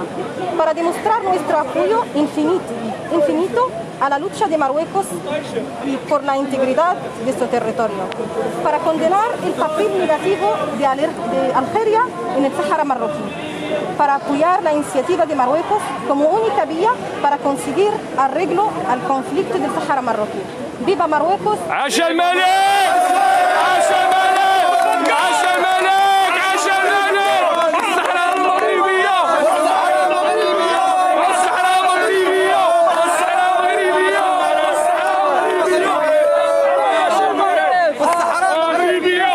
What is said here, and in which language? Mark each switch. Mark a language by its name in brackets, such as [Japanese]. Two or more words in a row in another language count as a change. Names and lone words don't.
[Spanish] Para demostrar nuestro apoyo infinito a la lucha de Marruecos y por la integridad de su territorio. Para condenar el papel negativo de Algeria en el Sáhara marroquí. Para apoyar la iniciativa de Marruecos como única vía para conseguir arreglo al conflicto del Sáhara marroquí. ¡Viva Marruecos! [Arabic] عاش الملك! عاش الملك! عاش الملك! عاش الملك! الصحراء المغربية! الصحراء المغربية! الصحراء المغربية! الصحراء المغربية! الصحراء المغربية!